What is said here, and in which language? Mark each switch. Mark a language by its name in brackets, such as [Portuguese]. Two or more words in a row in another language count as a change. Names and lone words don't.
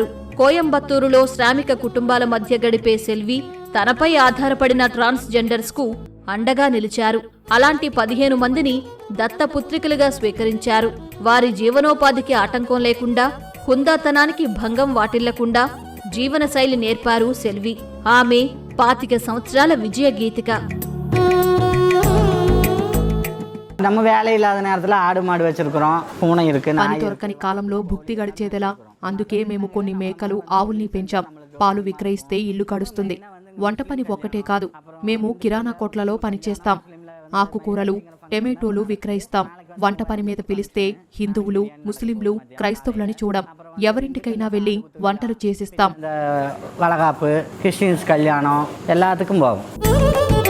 [Telugu] కోయంబత్తూరులో శ్రామిక కుటుంబాల మధ్య గడిపే సెల్వి తనపై ఆధారపడిన ట్రాన్స్జెండర్స్ కు అండగా నిలిచారు. అలాంటి 15 మందిని దత్తపుత్రికలుగా స్వీకరించారు. వారి జీవనోపాధికి ఆటంకం లేకుండా, హుందాతనానికి భంగం వాటిల్లకుండా జీవనశైలి నేర్పారు సెల్వి. ఆమె 25 సంవత్సరాల విజయ గీతిక. [Tamil] நம்ம வேலை இல்லாத நேரத்துல ஆடு மாடு வச்சிருக்கிறோம், பூனை இருக்கு. [Telugu] పని దొరకని కాలంలో భుక్తి గడిచేదెలా? అందుకే మేము కొన్ని మేకలు, ఆవుల్ని పెంచాం. పాలు విక్రయిస్తే ఇల్లు గడుస్తుంది. వంట పని ఒక్కటే కాదు, మేము కిరాణా కొట్లలో పనిచేస్తాం. ఆకుకూరలు, టొమాటోలు విక్రయిస్తాం. వంట పని మీద పిలిస్తే హిందువులు, ముస్లింలు, క్రైస్తవులని చూడం. ఎవరింటికైనా వెళ్లి వంటలు చేసిస్తాం. [Tamil] வளகாப்பு, கிறிஸ்டின்ஸ் கல்யாணம் எல்லாத்துக்கும் போகும்.